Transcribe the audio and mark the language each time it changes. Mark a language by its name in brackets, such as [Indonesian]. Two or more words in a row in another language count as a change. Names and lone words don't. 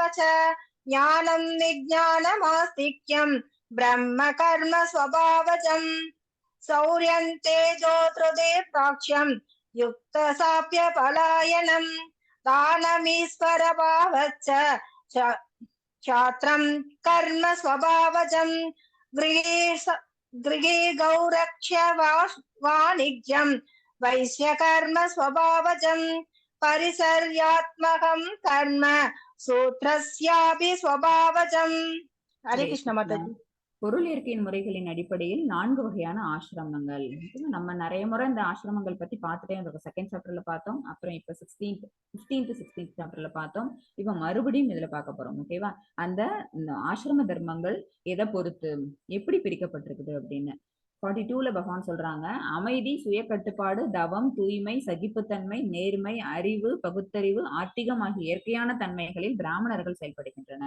[Sanskrit] च ज्ञानं विज्ञानमास्तिक्यं ब्रह्म कर्म स्वभावजं शौर्यं तेजो धृतिर्दाक्ष्यं युद्धे चाप्यपलायनं दानमीश्वरभावश्च क्षात्रं कर्म स्वभावजं गृहे गौरक्ष्य वाणिज्यं वैश्य कर्म स्वभावजं परिसर्यात्मकं कर्म सूत्रस्यापि स्वभावजं. [Hindi] हरे कृष्ण माताजी. [Tamil] பொருள் இயற்கையின் முறைகளின் அடிப்படையில் 4 வகையான ஆசிரமங்கள். நம்ம நிறைய முறை இந்த ஆசிரமங்கள் பத்தி பார்த்துட்டே இருக்கோம். [English] second chapter [Tamil] பார்த்தோம், அப்புறம் இப்ப 16th சாப்டர்ல பார்த்தோம். இப்ப மறுபடியும் இதுல பார்க்க போறோம். ஓகேவா? அந்த ஆசிரம தர்மங்கள் எதை பொறுத்து எப்படி பிரிக்கப்பட்டிருக்குது அப்படின்னு 42ல பகவான் சொல்றாங்க, அமைதி, சுய கட்டுப்பாடு, தவம், தூய்மை, சகிப்புத்தன்மை, நேர்மை, அறிவு, பகுத்தறிவு, ஆத்திகம் ஆகிய இயற்கையான தன்மைகளில் பிராமணர்கள் செயல்படுகின்றனர்.